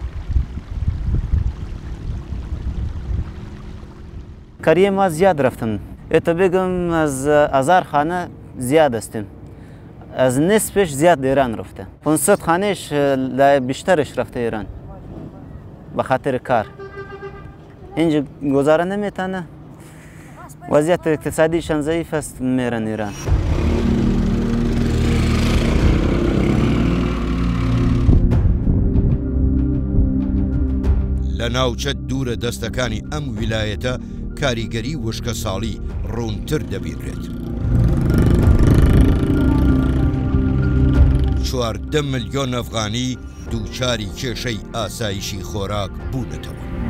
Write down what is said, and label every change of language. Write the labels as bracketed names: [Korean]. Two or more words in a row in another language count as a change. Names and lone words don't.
[Persian] کاریه ما زیاد رفتن، اتو بگم از 1000 خانه زیاد استیم، از نصفش زیاد ایران رفته. 500 خانهش بیشترش رفته ایران به خاطر کار. اینجا گذاره نمیتونه، وضعیت اقتصادیشان ضعیف است، میرن ایران. [Central Kurdish] لە ناوچە دوورە دەستەکانی ئەم ویلایەتە کاریگەری وشکە ساڵی ڕوونتر دەبینرێت. 14 ملیۆن ئەفغانی دووچاری کێشەی ئاسایشی خۆراک بوونەتەوە.